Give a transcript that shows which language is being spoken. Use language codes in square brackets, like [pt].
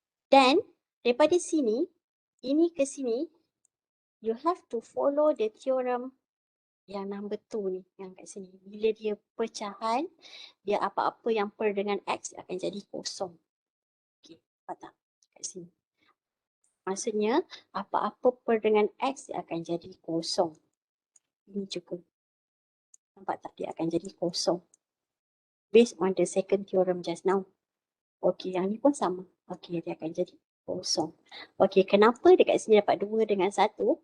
[ms] Dan daripada sini, ini ke sini, [en] you have to follow the theorem [ms] yang number 2 ni, yang kat sini. Bila dia pecahan, dia apa-apa yang per dengan x akan jadi kosong. Okey, nampak tak? Kat sini. Maksudnya, apa-apa per dengan x dia akan jadi kosong. Ini juga. Nampak tak? Dia akan jadi kosong. [en] Based on the second theorem just now. [ms] Okey, yang ni pun sama. Okey, dia akan jadi kosong. Okey, kenapa dekat sini dapat 2 dengan 1?